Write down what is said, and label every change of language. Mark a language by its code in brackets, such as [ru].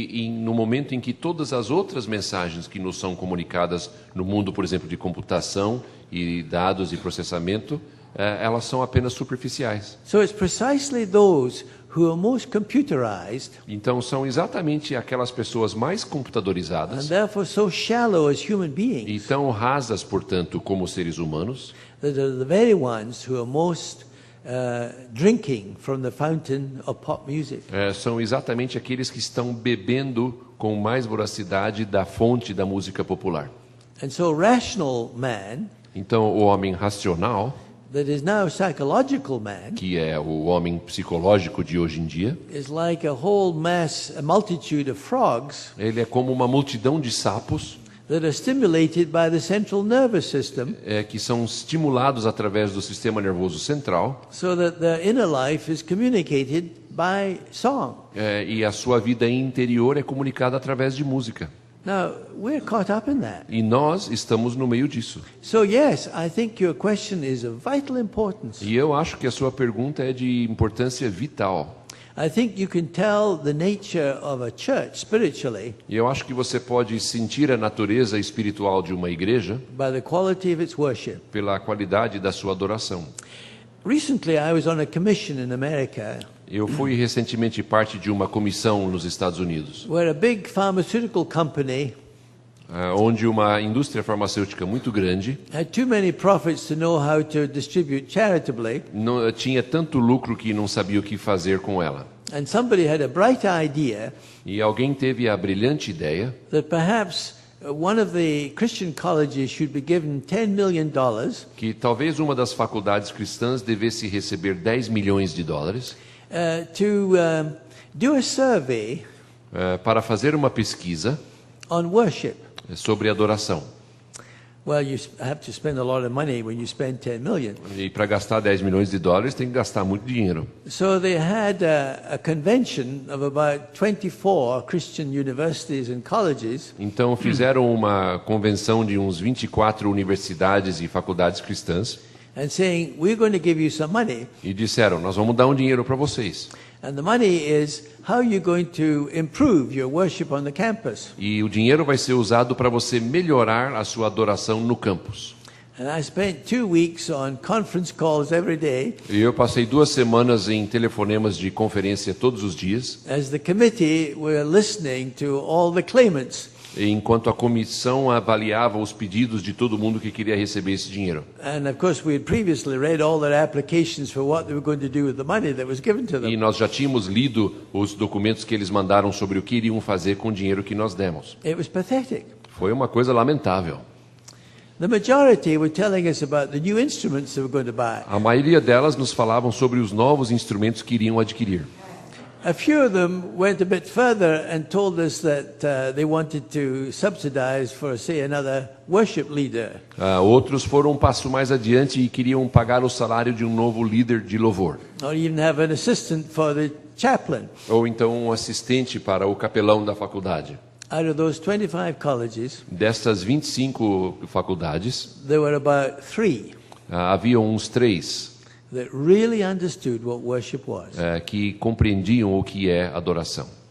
[pt] no momento em que todas as outras mensagens que nos são comunicadas no mundo, por exemplo, de computação e dados e processamento, elas são apenas superficiais. [en] So it's precisely those who are most computerized [pt] Então são exatamente aquelas pessoas mais [en] and [pt] computadorizadas [en] therefore so shallow as human beings [pt] e tão rasas, portanto, como seres humanos, [en] that are the very ones who are most drinking from the fountain of pop music. [pt] são exatamente aqueles que estão bebendo com mais voracidade da fonte da música popular. [en] And so rational man, [pt] Então o homem racional, [en] that is now psychological man, [pt] que é o homem psicológico de hoje em dia, [en] is like a multitude of frogs [pt] ele é como uma multidão de sapos [en] that are stimulated by the central nervous system, [pt] que são estimulados através do sistema nervoso central, [en] so that their inner life is communicated by song. [pt] e a sua vida interior é comunicada através de música. [en] Now, we're caught up in that. [pt] E nós estamos no meio disso. [en] So yes, I think your question is of vital importance. [pt] E eu acho que a sua pergunta é de importância vital. [en] I think you can tell the nature of a church spiritually [pt] E eu acho que você pode sentir a natureza espiritual de uma igreja [en] by the quality of its worship. [pt] pela qualidade da sua adoração. [en] Recently, I was on a commission in America [pt] Eu fui recentemente parte de uma comissão nos Estados Unidos, [en] where a big pharmaceutical company [pt] onde uma indústria farmacêutica muito grande [en] had too many profits to know how to distribute charitably, [pt] tinha tanto lucro que não sabia o que fazer com ela. [en] and somebody had a bright idea [pt] E alguém teve a brilhante ideia [en] that perhaps one of the Christian colleges should be given $10 million [pt] que talvez uma das faculdades cristãs devesse receber 10 milhões de dólares [en] to do a survey [pt] para fazer uma pesquisa [en] on worship. [pt] sobre adoração. [en] Well, you have to spend a lot of money when you spend 10 million. [pt] E para gastar 10 milhões de dólares tem que gastar muito dinheiro. [en] So they had a convention of about 24 Christian universities and colleges, [pt] Então fizeram uma convenção de uns 24 universidades e faculdades cristãs [en] and saying, we're going to give you some money, [pt] e disseram: nós vamos dar um dinheiro para vocês. [en] and the money is how you're going to improve your worship on the campus. [pt] E o dinheiro vai ser usado para você melhorar a sua adoração no campus. [en] And I spent 2 weeks on conference calls every day [pt] E eu passei 2 semanas em telefonemas de conferência todos os dias, [en] as the committee were listening to all the claimants. [pt] enquanto a comissão avaliava os pedidos de todo mundo que queria receber esse dinheiro. [en] And of course, we had previously read all their applications for what they were going to do with the money that was given to [pt] E [en] them. [pt] nós já tínhamos lido os documentos que eles mandaram sobre o que iriam fazer com o dinheiro que nós demos. [en] It was pathetic. [pt] Foi uma coisa lamentável. [en] The majority were telling us about the new instruments they were going to buy. [pt] A maioria delas nos falavam sobre os novos instrumentos que iriam adquirir. [en] A few of them went a bit further and told us that they wanted to subsidize for, say, another worship leader. [pt] Outros foram um passo mais adiante e queriam pagar o salário de um novo líder de louvor. [en] Or even have an assistant for the chaplain. [pt] Ou então um assistente para o capelão da faculdade. [en] Out of those 25 colleges, [pt] Destas 25 faculdades, [en] there were about 3 [pt] haviam uns 3 [en] that really understood what worship was. [pt] que compreendiam o que é adoração.